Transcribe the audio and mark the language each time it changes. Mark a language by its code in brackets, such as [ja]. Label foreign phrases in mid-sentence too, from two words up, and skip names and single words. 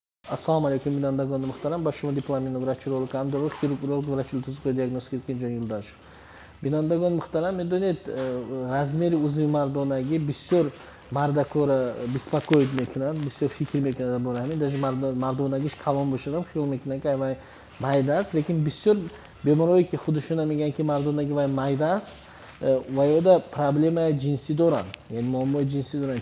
[tg] Assalomu alaykum, binandagon muhtaram. Boshimda diplomli vrach-urolog, androlog, xirurg, vrach-ultrasoniy diagnostika Kenjon Yuldashev. Binandagon muhtaram, медонет размери узви мардонаги бисёр мардакора беспокоит мекунад, бисёр фикр мекунад дар бораи ҳамин. Даже мардонагиш калон бошад, хиёл мекунад ки вай майда аст, лекин бисёр беморое ки худашон мегӯянд ки мардонаги вай майда аст, ваёда проблемаи ҷинсӣ доранд, яъне муаммои ҷинсӣ доранд.